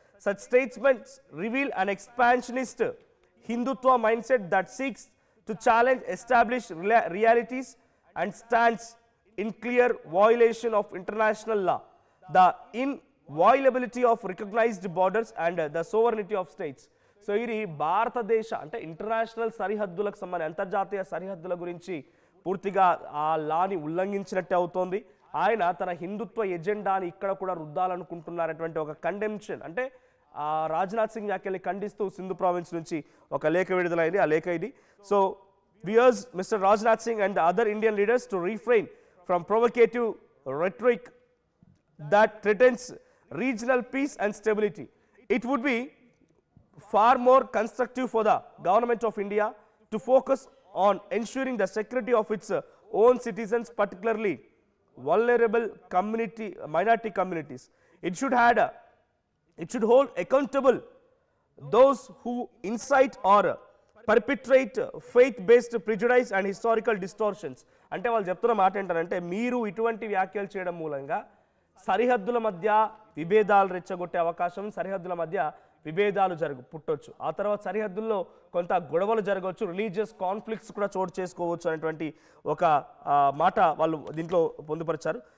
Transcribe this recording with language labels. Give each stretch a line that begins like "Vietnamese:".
English: Such statements reveal an expansionist Hindutva mindset that seeks to challenge established realities and stands in clear violation of international law, the inviolability of recognized borders and the sovereignty of states.
Telugu: So ఇది భారతదేశ అంటే international సరిహద్దులకు సంబంధించి అంతర్జాతీయ సరిహద్దుల గురించి పూర్తిగా ఆ లాని ఉల్లంఘించినట్టే అవుతోంది. ఆయన తన హిందుత్వ ఎజెండాని ఇక్కడ కూడా రుద్దాలనుకుంటున్నారటువంటి ఒక కండెమ్షన్ అంటే రాజ్నాథ్ సింగ్ వ్యాఖ్యల్ని ఖండిస్తూ సింధు ప్రావిన్స్ నుంచి ఒక లేఖ విడుదలైంది. ఆ లేఖ ఇది.
English: So we urge Mr. Rajnath Singh and the other Indian leaders to refrain from provocative rhetoric that threatens regional peace and stability. It would be far more constructive for the government of India to focus on ensuring the security of its own citizens, particularly vulnerable minority communities. It should hold accountable those who incite or perpetrate faith-based prejudice and historical distortions.
Telugu: అంటే వాళ్ళు చెప్తున్న మాట ఏంటంటే మీరు ఇటువంటి వ్యాఖ్యలు చేయడం మూలంగా సరిహద్దుల మధ్య విభేదాలు రెచ్చగొట్టే అవకాశం, సరిహద్దుల మధ్య విభేదాలు పుట్టొచ్చు, ఆ తర్వాత సరిహద్దుల్లో కొంత గొడవలు జరగవచ్చు, రిలీజియస్ కాన్ఫ్లిక్ట్స్ కూడా చోటు చేసుకోవచ్చు అనేటువంటి ఒక మాట వాళ్ళు దీంట్లో పొందుపరిచారు.